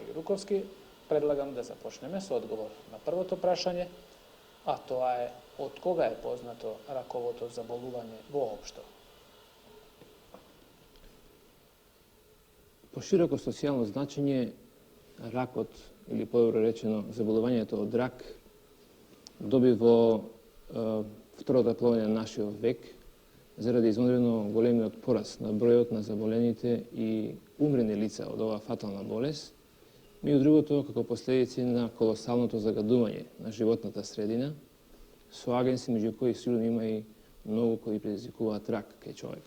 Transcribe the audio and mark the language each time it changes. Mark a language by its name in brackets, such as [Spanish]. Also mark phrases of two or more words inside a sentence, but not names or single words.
[Macedonian] Јуруковски, предлагам да започнеме с одговор на прво то прашање, а то је од кога је познато раково то заболување воопшто. По широко социјално значење ракот, или по-добре речено заболувањето од рак, доби во втората половина на нашиот век заради извонредно големиот пораст на бројот на заболените и умрени лица од оваа фатална болест, меѓу другото како последици на колосалното загадување на животната средина, со агенси меѓу кои сигурно има и многу кои предизвикуваат рак кај човекот.